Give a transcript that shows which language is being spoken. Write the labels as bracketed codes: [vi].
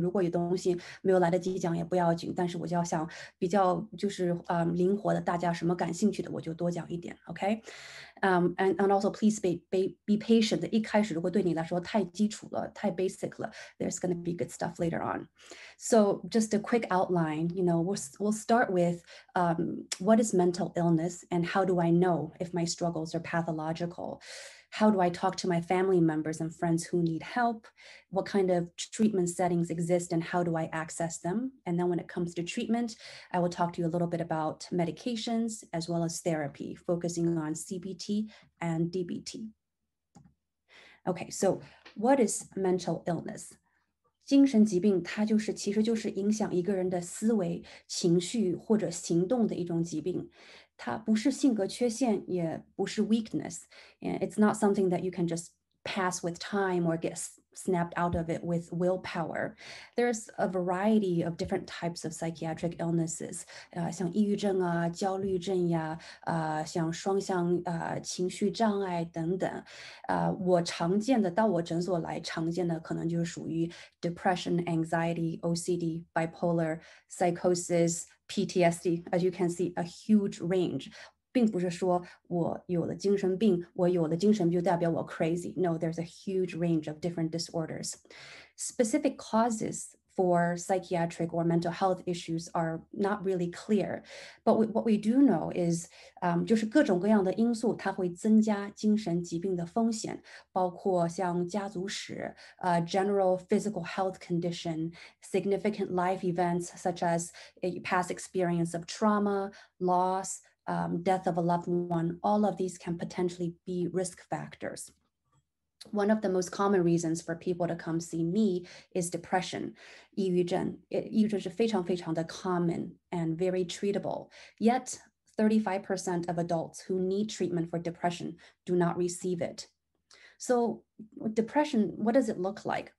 [zh] 如果有东西没有来得及讲也不要紧，但是我就要想比较就是灵活的，大家什么感兴趣的我就多讲一点 ，OK？ [en] And also please be patient. [zh] 一开始如果对你来说太基础了，太 [en] basic 了 ，there's going to be good stuff later on. So just a quick outline. We'll start with what is mental illness and how do I know if my struggles are pathological? How do I talk to my family members and friends who need help? What kind of treatment settings exist and how do I access them? And then when it comes to treatment, I will talk to you a little bit about medications as well as therapy, focusing on CBT and DBT. Okay, so what is mental illness? [zh] 精神疾病它其实就是影响一个人的思维、情绪或者行动的一种疾病。它不是性格缺陷，也不是 weakness. [en] It's not something that you can just pass with time or get snapped out of it with willpower. There's a variety of different types of psychiatric illnesses. [zh] 像抑郁症啊、焦虑症呀，像双向情绪障碍等等。我常见的到我诊所来常见的可能就是属于 [en] depression, anxiety, OCD, bipolar, psychosis, PTSD. As you can see, a huge range. [zh] 并不是说我有了精神病，我有了精神病就代表我 [en] crazy. No, there's a huge range of different disorders. Specific causes for psychiatric or mental health issues are not really clear. But what we do know is [zh] 就是各种各样的因素它会增加精神疾病的风险，包括像家族史、 [en] general physical health condition, significant life events such as a past experience of trauma, loss, death of a loved one. All of these can potentially be risk factors. One of the most common reasons for people to come see me is depression. [zh] 抑郁症是非常非常的 [en] common and very treatable. Yet, 35% of adults who need treatment for depression do not receive it. So, depression, what does it look like?